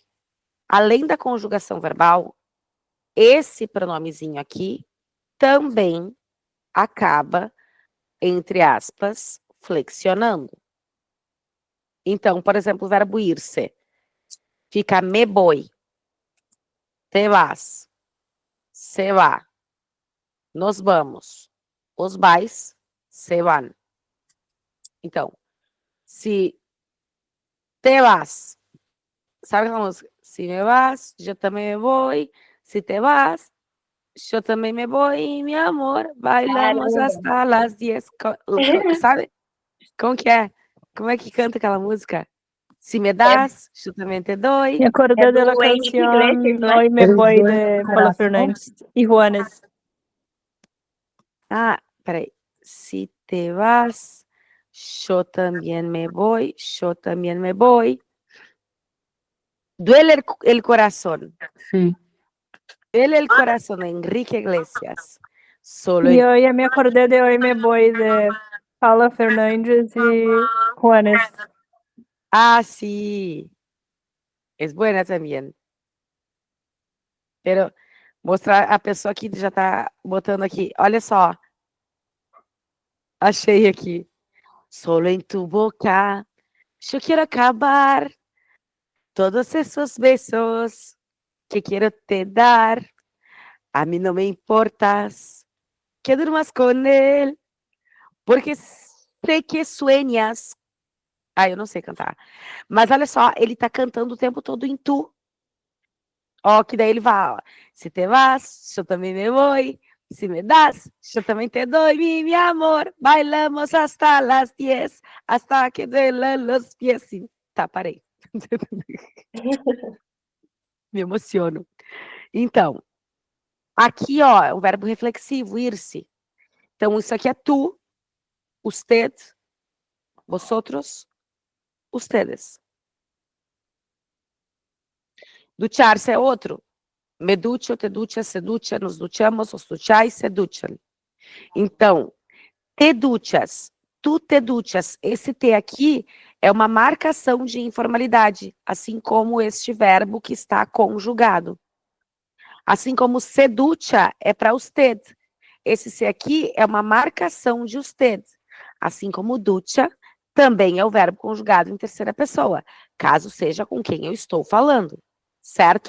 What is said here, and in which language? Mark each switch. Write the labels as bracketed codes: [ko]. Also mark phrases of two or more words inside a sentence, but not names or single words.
[pt] Além da conjugação verbal, esse pronomezinho aqui também acaba, entre aspas, flexionando. Então, por exemplo, o verbo ir-se fica [es] me voy, te vas, se va, nos vamos, os vais, se van. Então, se te vas, [pt] sabe aquela música? [es] Se me vas, [pt] eu também [es] me voy, se te vas, [pt] eu também [es] me voy, mi amor, bailamos [pt] Caramba. [es] hasta las 10, [pt] sabe? Como que é? Como é que canta aquela música? [es] Si me das, [pt] eu também [es] te doy. Me acordé [pt] É [es] de la [pt] do Henrique [es] canción Iglesias, [pt] não é? [es] Hoy me [pt] Eles [es] voy [pt] dois [es] de no Paula [pt] coração. [es] Fernández y Juanes. [pt] Ah, peraí. [es] Si te vas, yo también me voy, yo también me voy. Duele el corazón. [pt] Sim. [es] Duele el corazón, Enrique Iglesias. Solo Y hoy me acordé de Hoy me voy de Paula Fernández y Juanes. Ah, sí. Es buena também. [pt] Pero mostrar a pessoa que já tá botando aqui. Olha só. Achei aqui. Solo em tu boca, eu quero acabar todos esses besos que quero te dar. A mim não me importas que durmas com ele, porque sei que sueñas. Ah, eu não sei cantar. Mas olha só, ele tá cantando o tempo todo em tu. Ó, que daí ele vai, ó. [es] Se te vas, [pt] eu também [es] me voy. Se me das, [pt] eu também [es] te doy, mi amor. Bailamos hasta las 10, hasta que duelan los pies. [pt] Sim, tá, parei. Me emociono. Então, aqui, ó, é o verbo reflexivo, ir-se. Então, isso aqui é tu, [es] usted, vosotros, ustedes. [pt] Duchar-se é outro. [es] Me ducho, te duchas, se ducha, nos duchamos, os duchais, se duchan. Então, te duchas, tu te duchas, [pt] esse te aqui é uma marcação de informalidade, assim como este verbo que está conjugado. Assim como [es] se ducha [pt] é para usted. Esse se aqui é uma marcação de usted. Assim como ducha também é o verbo conjugado em terceira pessoa, caso seja com quem eu estou falando, certo?